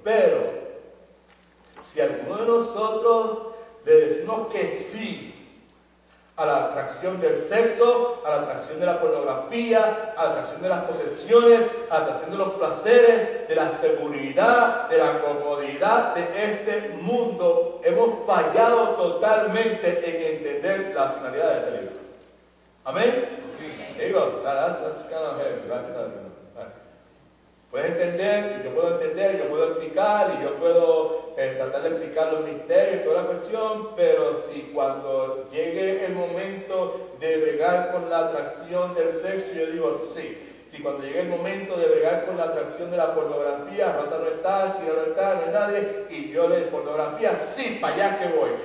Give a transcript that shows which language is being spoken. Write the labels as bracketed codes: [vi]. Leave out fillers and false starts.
[es] Pero, si alguno de nosotros le decimos que sí a la atracción del sexo, a la atracción de la pornografía, a la atracción de las posesiones, a la atracción de los placeres, de la seguridad, de la comodidad de este mundo, hemos fallado totalmente en entender la finalidad de este libro. ¿Amén? [en] Digo, that's kind of heavy, right? [es] Puedes entender, y yo puedo entender, yo puedo explicar, y yo puedo tratar de explicar los misterios y toda la cuestión, pero si cuando llegue el momento de bregar con la atracción del sexo, yo digo sí. Si cuando llegue el momento de bregar con la atracción de la pornografía, Rosa no está, China no está, no hay nadie, y yo les pornografía, sí, para allá que voy.